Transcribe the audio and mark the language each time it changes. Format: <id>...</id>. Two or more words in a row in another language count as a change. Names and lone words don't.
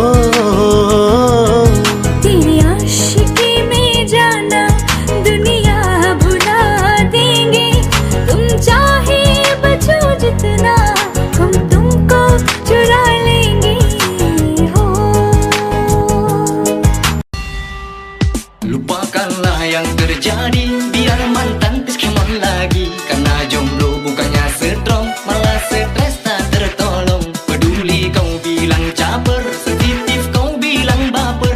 <hi>तेरी आशिकी में जाना दुनिया भुला देंगे. तुम चाहे बचो जितना हम तुमको चुरा लेंगे. हो</hi> <id>Lupakanlah yang terjadi, biar mantan kemon lagi. Karena jomblo bukannya strong, malah stres tak tertolong. Peduli kau bilang caper, sensitif kau bilang baper.</id>